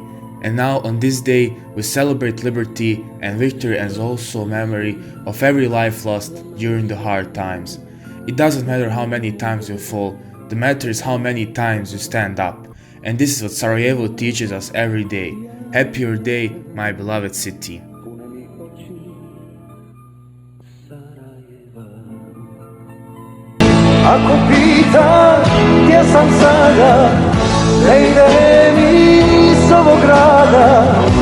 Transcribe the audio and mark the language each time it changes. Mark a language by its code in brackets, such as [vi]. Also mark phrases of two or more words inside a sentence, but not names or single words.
[en] And now on this day we celebrate liberty and victory as also memory of every life lost during the hard times. It doesn't matter how many times you fall, the matter is how many times you stand up. And this is what Sarajevo teaches us every day. Happier day, my beloved city. [bs] Ako pitaš gdje sam sada, ne idem iz ovog grada,